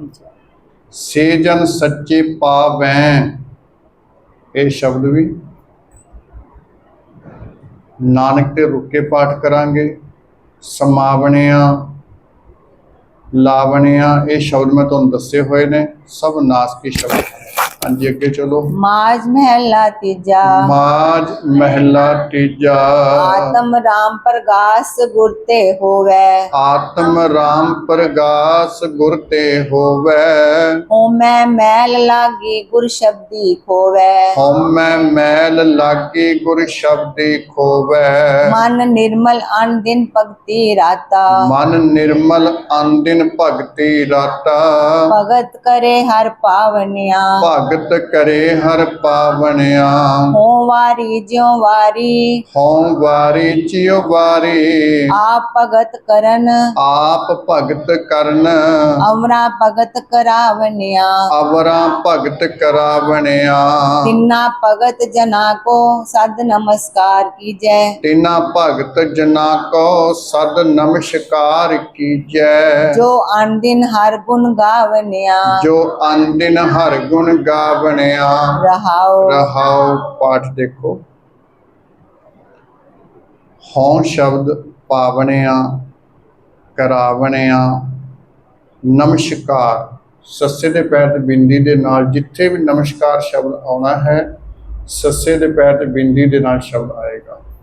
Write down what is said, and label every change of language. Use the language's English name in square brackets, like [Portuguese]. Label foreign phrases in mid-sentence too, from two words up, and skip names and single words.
[Punjabi] ਸੇ ਜਨ ਸੱਚੇ ਪਾਵੈ ਇਹ ਸ਼ਬਦ ਵੀ ਨਾਨਕ ਤੇ ਰੁਕ ਕੇ ਪਾਠ ਕਰਾਂਗੇ। ਸਮਾਵਣਿਆਂ ਲਾਵਣਿਆਂ ਇਹ ਸ਼ਬਦ ਮੈਂ ਤੁਹਾਨੂੰ ਦੱਸੇ ਹੋਏ ਨੇ ਸਭ ਨਾਸਕੀ ਸ਼ਬਦ। ਹਾਂਜੀ ਅੱਗੇ ਚਲੋ। ਮਾਝ ਮਹਲਾ ਤੀਜਾ। ਮਾਝ ਮਹਿਲਾ ਤੀਜਾ। ਆਤਮ ਰਾਮ ਪ੍ਰਗਾਸ ਗੁਰਤੇ ਹੋਵੈ। ਆਤਮ ਰਾਮ ਪ੍ਰਗਾਸ ਗੁਰ ਤੇ ਹੋਵੈ। ਹਉਮੈ ਮੈਲ ਲਾਗੀ ਗੁਰ ਸ਼ਬਦੀ ਖੋਵੈ। ਹਉਮੈ ਮੈਲ ਲਾਗੀ ਗੁਰ ਸ਼ਬਦੀ ਖੋਵੈ। ਮਨ ਨਿਰਮਲ ਅਨ ਦਿਨ ਭਗਤਿ ਰਾਤਾ। ਮਨ ਨਿਰਮਲ ਅਨਦਿਨ ਭਗਤੀ ਰਾਤਾ। ਭਗਤ ਕਰੇ ਹਰ ਪਾਵਣਿਆ। ਭਗਤ ਕਰੇ ਹਰ ਪਾਵਣਿਆ। ਹਉ ਵਾਰੀ ਜੀਉ ਵਾਰੀ। ਹਉ ਵਾਰੀ ਚਿਉ ਵਾਰੀ। ਆਪ ਭਗਤ ਕਰਨ। ਆਪ ਭਗਤ ਕਰਨ। ਅਮਰਾ ਭਗਤ ਕਰਾਵਣਿਆ। ਅਵਰਾਂ ਭਗਤ ਕਰਾਵਣਿਆ। ਤਿਨਾ ਭਗਤ ਜਨਾ ਕਉ ਸਦ ਨਮਸਕਾਰ ਕੀਜੈ। ਤਿਨਾ ਭਗਤ ਜਨਾ ਕੋ ਸਦ ਨਮਸਕਾਰ ਕੀਜੈ। ਜੋ ਅਨ ਦਿਨ ਹਰ ਗੁਣ ਗਾਵਣਿਆ। ਜੋ ਅਨਦਿਨ ਹਰ ਗੁਣ ਗਾਵਣਿਆ। रहाओ ਰਹਾਉ ਪਾਠ ਦੇਖੋ। ਹਉ ਸ਼ਬਦ ਪਾਵਣਿਆ ਕਰਾਵਣਿਆ ਨਮਸਕਾਰ ਸੱਸੇ ਦੇ ਪੈਰ ਤੇ ਬਿੰਦੀ ਦੇ ਨਾਲ ਜਿੱਥੇ ਵੀ ਨਮਸਕਾਰ ਸ਼ਬਦ ਆਉਣਾ ਹੈ ਸੱਸੇ ਦੇ ਪੈਰ ਤੇ ਬਿੰਦੀ ਦੇ ਨਾਲ ਸ਼ਬਦ ਆਏਗਾ।